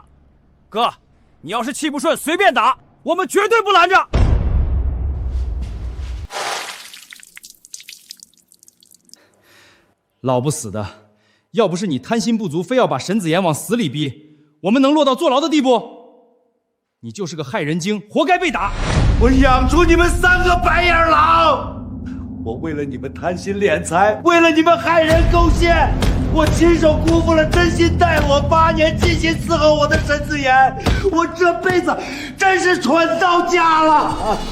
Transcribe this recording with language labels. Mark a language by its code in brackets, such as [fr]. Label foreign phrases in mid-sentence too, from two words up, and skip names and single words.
[zh] 哥，你要是氣不順，隨便打，我們絕對不攔着。老不死的，要不是你貪心不足，非要把沈子言往死裡逼，我們能落到坐牢的地步？你就是個害人精，活該被打！我養出你們3個白眼狼，我為了你們貪心斂財，為了你們害人構陷，我親手辜負了真心待我8年、盡心伺候我的沈子言，我這輩子真是蠢到家了。